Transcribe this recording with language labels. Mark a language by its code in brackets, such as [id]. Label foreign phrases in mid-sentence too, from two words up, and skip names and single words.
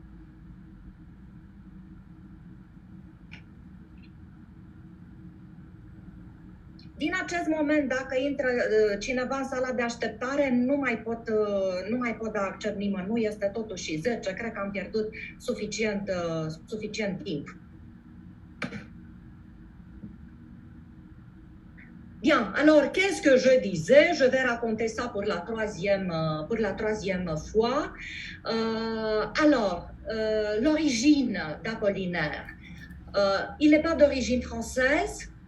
[ro] Din acest moment, dacă intră cineva în sala de așteptare, nu mai pot da accept nimănui, este totuși 10, cred că am pierdut suficient timp. [fr] Bien, alors qu'est-ce que je disais? Je vais raconter ça pour la troisième fois. L'origine d'Apollinaire. Il n'est pas d'origine française.